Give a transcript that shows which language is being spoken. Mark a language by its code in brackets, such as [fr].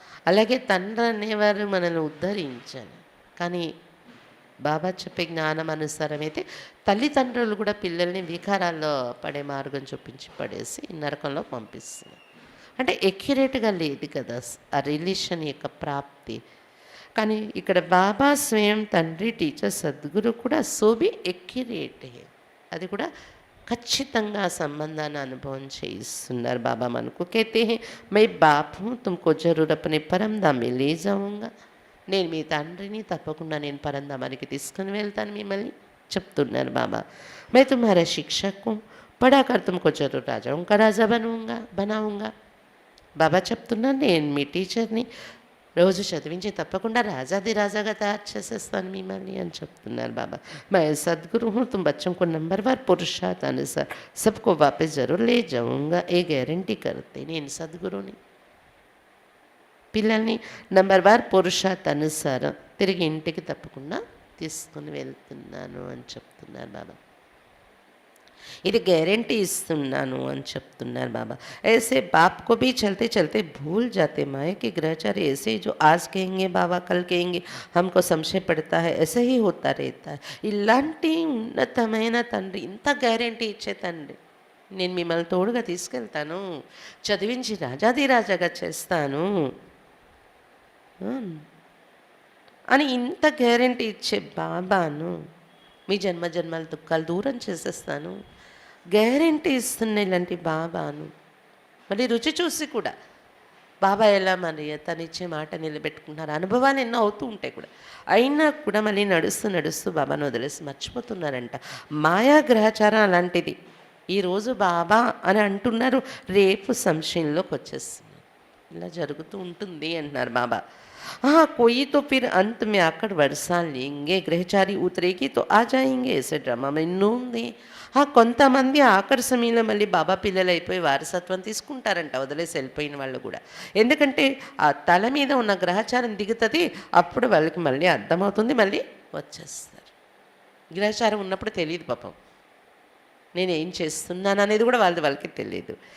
[te] అలాగే తండ్రి అనేవారు మనల్ని ఉద్ధరించాలి. కానీ బాబా చెప్పే జ్ఞానం అనుసారం అయితే తల్లిదండ్రులు కూడా పిల్లల్ని వికారాల్లో పడే మార్గం చూపించి పడేసి నరకంలో పంపిస్తున్నారు. అంటే ఎక్యురేట్గా లేదు కదా ఆ రిలేషన్ యొక్క ప్రాప్తి. కానీ ఇక్కడ బాబా స్వయం తండ్రి, టీచర్, సద్గురు కూడా సోబి ఎక్యురేటే, అది కూడా ఖచ్చితంగా ఆ సంబంధాన్ని అనుభవం చేయిస్తున్నారు బాబా మనకు. [hi] कहते हैं मैं बाप हूँ तुमको जरूर अपने परमधाम में ले जाऊँगा. [te] నేను మీ తండ్రిని, తప్పకుండా నేను పరంధామానికి తీసుకుని వెళ్తాను మిమ్మల్ని చెప్తున్నారు బాబా. [hi] मैं तुम्हारा शिक्षक हूँ, पढ़ाकर तुमको जरूर राजाओं का राजा बनाऊँगा. [te] బాబా చెప్తున్నారు, నేను మీ టీచర్ని, రోజు చదివించి తప్పకుండా రాజాది రాజాగా తయారు చేసేస్తాను మిమ్మల్ని అని చెప్తున్నారు బాబా. [hi] मैं सदगुरु हूँ, तुम बच्चों को नंबरवार पुरुषार्थ अनुसार सबको वापस जरूर ले जाऊँगा, ये गारंटी करते. [te] నేను సద్గురుని, పిల్లల్ని నంబర్వార్ పురుషార్థ అనుసారం తిరిగి ఇంటికి తప్పకుండా తీసుకుని వెళ్తున్నాను అని చెప్తున్నారు బాబా. ఇది గ్యారంటీ ఇస్తున్నాను అని చెప్తున్నారు బాబా. [hi] ऐसे बाप को भी चलते चलते भूल जाते माए कि ग्रहचारी ऐसे जो आज कहेंगे बाबा कल कहेंगे, हमको संशय पड़ता है, ऐसे ही होता रहता है. [te] ఇలాంటి ఉన్నతమైన తండ్రి, ఇంత గ్యారంటీ ఇచ్చే తండ్రి, నేను మిమ్మల్ని తోడుగా తీసుకెళ్తాను, చదివించి రాజాదిరాజాగా చేస్తాను అని ఇంత గ్యారంటీ ఇచ్చే బాబాను మీ జన్మ జన్మల దుఃఖాలు దూరం చేసేస్తాను గ్యారంటీ ఇస్తున్న ఇలాంటి బాబాను మళ్ళీ రుచి చూసి కూడా బాబా ఎలా మరి తను ఇచ్చే మాట నిలబెట్టుకుంటున్నారు. అనుభవాలు ఎన్నో అవుతూ ఉంటాయి కూడా, అయినా కూడా మళ్ళీ నడుస్తూ నడుస్తూ బాబాను వదిలేసి మర్చిపోతున్నారంట. మాయా గ్రహచారం అలాంటిది. ఈరోజు బాబా అని అంటున్నారు, రేపు సంశయంలోకి వచ్చేస్తున్నారు. ఇలా జరుగుతూ ఉంటుంది అంటున్నారు బాబా. [hi] हाँ कोई तो फिर अंत में आकर वर्षा लेंगे, ग्रहचारी उतरेगी तो आ जाएंगे, ऐसे ड्रामा में [te] ఉంది. కొంతమంది ఆఖరి సమయంలో మళ్ళీ బాబా పిల్లలు అయిపోయి వారసత్వం తీసుకుంటారంట, వదిలేసి వెళ్ళిపోయిన వాళ్ళు కూడా. ఎందుకంటే ఆ తల మీద ఉన్న గ్రహచారం దిగుతుంది, అప్పుడు వాళ్ళకి మళ్ళీ అర్థమవుతుంది, మళ్ళీ వచ్చేస్తారు. గ్రహచారం ఉన్నప్పుడు తెలియదు పాపం, నేను ఏం చేస్తున్నాను అనేది కూడా వాళ్ళకి తెలియదు.